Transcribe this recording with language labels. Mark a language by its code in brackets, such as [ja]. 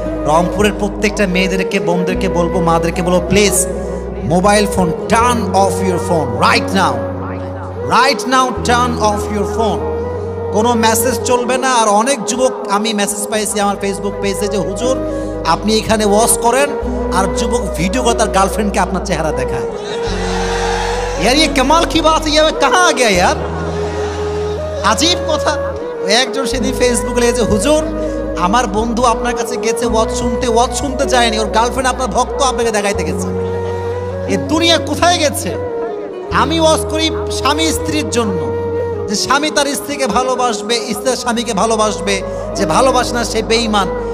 [bn] রংপুরের প্রত্যেকটা মেয়েদেরকে, বোনদেরকে বলবো, মাদেরকে বলবো, please mobile phone [en] turn off your phone [bn] right now, turn off your phone. কোনো মেসেজ চলবে না। আর অনেক যুবক আমি মেসেজ পাইছি আমার ফেসবুক পেজে যে হুজুর আপনি এখানে ওয়াজ করেন, আর যুবক ভিডিও করে তার গার্লফ্রেন্ডকে আপনার চেহারা দেখায়। [hi] यार ये कमाल की बात है, ये कहाँ आ गया यार, আজীব কথা। [bn] একজন সেদিন ফেসবুকে লিখেছে, হুজুর আমার বন্ধু আপনার কাছে গেছে ওয়াজ শুনতে যায়নি, ওর গার্লফ্রেন্ড আপনার ভক্ত আপনাকে দেখাইতে গেছে। এ দুনিয়া কোথায় গেছে? আমি ওয়াজ করি স্বামী স্ত্রীর জন্য, যে স্বামী তার স্ত্রীকে ভালোবাসবে, স্ত্রী স্বামীকে ভালোবাসবে, যে ভালোবাসে না সে বেঈমান।